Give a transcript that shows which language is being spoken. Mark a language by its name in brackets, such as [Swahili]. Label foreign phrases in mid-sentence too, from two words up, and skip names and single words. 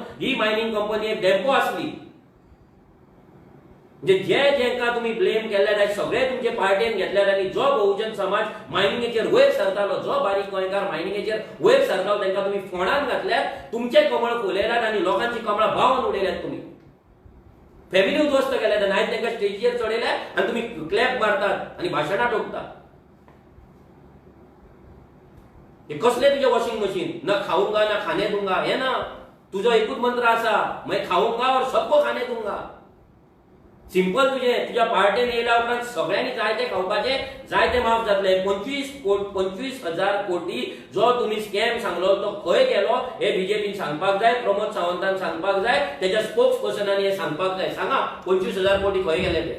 [Konkani] ही मायनिंग कंपनी एक डॅम्पो आसली. म्हणजे जेंका तुम्ही ब्लेम केल्यात सगळे तुमचे पार्टीन घेतल्यात आनी जो बहुजन समाज मायनिंगेचेर वयर सरतालो, जो बारीक गोंयकार मायनिंगेचेर वयर सरतालो, तांकां तुमी फोंडान घातल्यात, तुमचे कमळ फुलयल्यात आनी लोकांची कमळां भावान उडयल्यात. तुमी फॅमिली उद्ध्वस्त केल्यात आनी आयज तांकां स्टेजीचेर चडयल्यात आनी तुमी क्लॅप मारतात आनी भाशणां ठोकतात. हे कसले तुजे [English] washing machine? [Hindi] ना खाऊंगा ना खाने दूंगा, [Konkani] हे ना. तुजो एकूच मंत्र आसा, [Hindi] मैं खाऊंगा और सबको खाने दूंगा. [Konkani] सिंपल. तुझ्या पार्टीन येयल्या उपरांत सगळ्यांनी जायते खावपाचे, जायते माफ जातले. 25,000 कोटी जो तुम्ही स्कॅम सांगलो तो खंय गेलो हे बीजेपीन सांगपाक जाय, प्रमोद सावंतान सांगपाक जाय, त्याच्या स्पोक्स पर्सनांनी हे सांगपाक जाय. सांगा 25,000 कोटी खंय गेले ते?